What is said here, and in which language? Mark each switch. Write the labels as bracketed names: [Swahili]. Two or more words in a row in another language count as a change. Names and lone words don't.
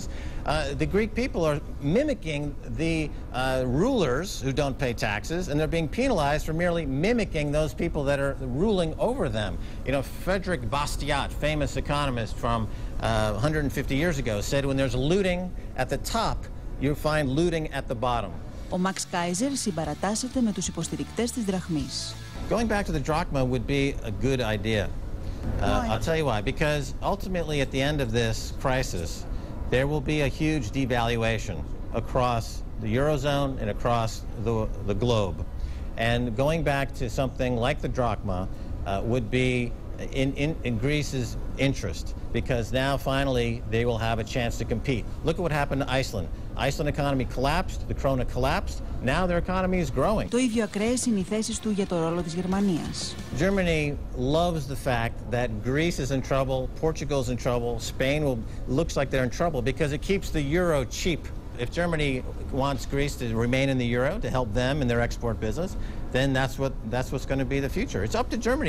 [English] The Greek people are mimicking the rulers who don't pay taxes, and they're being penalized for merely mimicking those people that are ruling over them. You know, Frederick Bastiat, famous economist from 150 years ago, said when there's looting at the top, you find looting at the bottom. [Greek] Ο Μαξ Καϊζερ συμπαρατάσσεται με τους υποστηρικτές της δραχμής. [English] Going back to the drachma would be a good idea. I'll tell you why. Because ultimately at the end of this crisis, there will be a huge devaluation across the Eurozone and across the globe. And going back to something like the drachma would be in Greece's interest, because now finally they will have a chance to compete. Look at what happened to Iceland. Iceland economy collapsed, the krona collapsed, now their economy is growing. [Greek] Το ίδιο ακραίες είναι οι θέσεις του για το ρόλο της Γερμανίας. [English] Germany loves the fact that Greece is in trouble, Portugal is in trouble, Spain looks like they're in trouble because it keeps the euro cheap. If Germany wants Greece to remain in the euro to help them in their export business, then that's what's going to be the future. It's up to Germany.